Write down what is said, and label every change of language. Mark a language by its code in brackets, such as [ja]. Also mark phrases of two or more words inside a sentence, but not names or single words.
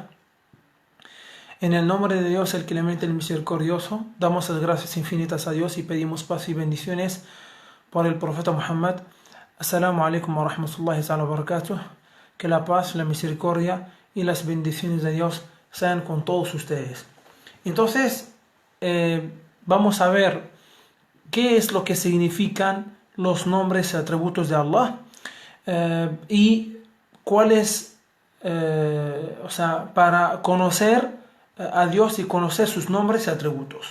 [es] En el nombre de Dios, el clemente, el misericordioso, damos las gracias infinitas a Dios y pedimos paz y bendiciones por el profeta Muhammad. [ar] السلام عليكم ورحمة الله وبركاته. [es] Que la paz, la misericordia y las bendiciones de Dios sean con todos ustedes. Entonces, vamos a ver qué es lo que significan los nombres y atributos de Allah. Y cuáles, para conocer a Dios y conocer sus nombres y atributos.